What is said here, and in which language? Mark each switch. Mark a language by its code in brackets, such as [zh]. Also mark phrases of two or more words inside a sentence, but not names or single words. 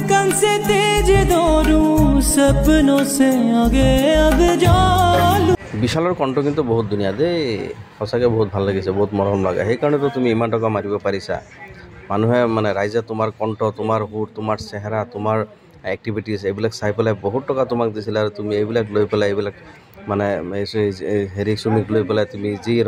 [hi] से तेज दौड़ूं सपनों से आगे अब जालू [as] বিশালৰ কণ্ঠ কিন্তু বহুত ধুনীয়া দেই সঁচাকৈ বহুত ভাল লাগিছে বহুত মৰম লগা সেইকাৰণেতো তুমি ইমান টকা মাৰিব পাৰিছা মানুহে মানে ৰাইজে তোমাৰ কণ্ঠ তোমাৰ সুৰ তোমাৰ চেহেৰা তোমাৰ এক্টিভিটিজ এইবিলাক চাই পেলাই বহুত টকা তোমাক দিছিলে আৰু তুমি এইবিলাক লৈ পেলাই এইবিলাক মানে হেৰি চুমিক লৈ পেলাই তুমি যি ৰং